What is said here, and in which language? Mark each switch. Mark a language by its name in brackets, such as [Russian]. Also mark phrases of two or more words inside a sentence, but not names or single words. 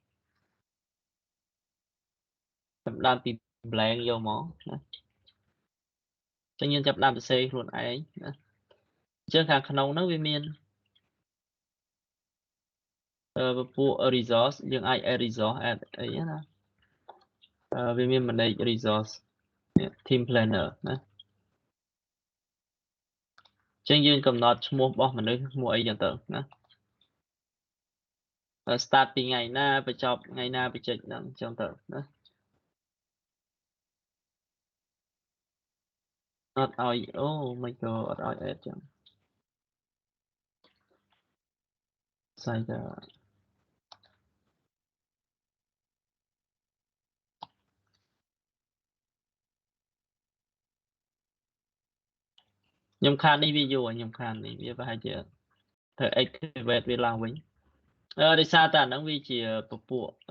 [Khmer] ចាប់ដើមពី blank យកមកណាចឹងយើងចាប់ដើមសរសេរខ្លួនឯងណាអញ្ចឹងខាងក្នុងហ្នឹងវាមានពួក resource យើងអាច [English] add resource add [Khmer] អីណាវាមាន [English] manage resource team planner [Khmer] ណា ចឹងយើងកំណត់ឈ្មោះរបស់មនុស្សឈ្មោះអីចឹងទៅណា start ពីថ្ងៃណាបញ្ចប់ថ្ងៃណាបញ្ចេញហ្នឹងចឹងទៅណា អត់ឲ្យអូមិនក៏អត់ឲ្យ add ចឹងស្អីទៅខ្ញុំខាននេះវាយូរខ្ញុំខាននេះវាប្រហែលជាត្រូវ activate វាឡើងវិញដោយសារតែអាហ្នឹងវាជាពពួក